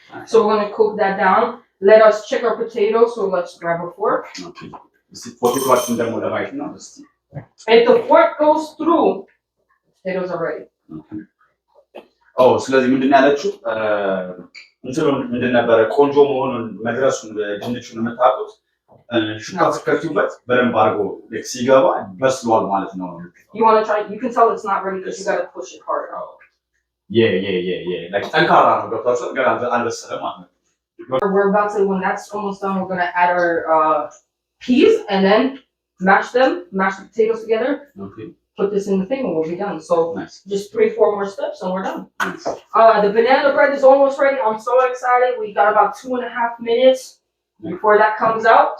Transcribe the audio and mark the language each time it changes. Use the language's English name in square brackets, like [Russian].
[English] So we're going to cook that down. Let us check our potatoes. So let's grab a fork. [Amharic] Okay. ፖቴቶችን ደግሞ ለማየት ነው እስቲ. [English] If the fork goes through, potatoes are ready. [Amharic] ስለዚህ ምንድን ያለችው እንትኑ ምንድን ነበረ ቆንጆ መሆኑን መድረሱን ድንቹን የምታውቁት ሹካ ስከቱበት በደንብ አድርጎ ሲገባ በስሏል ማለት ነው። [English] You want to try? You can tell it's not ready because you got to push it hard. Yeah. [Amharic] Like ጠንካራ ነው ገብታችኋል ገና አልበሰለም ማለት ነው። [English] We're about to, when that's almost done, we're going to add our peas and then mash the potatoes together. Okay. Put this in the thing and we'll be done. So nice. Just 3-4 more steps and we're done. Nice. The banana bread is almost ready. I'm so excited. We got about 2.5 minutes before that comes out.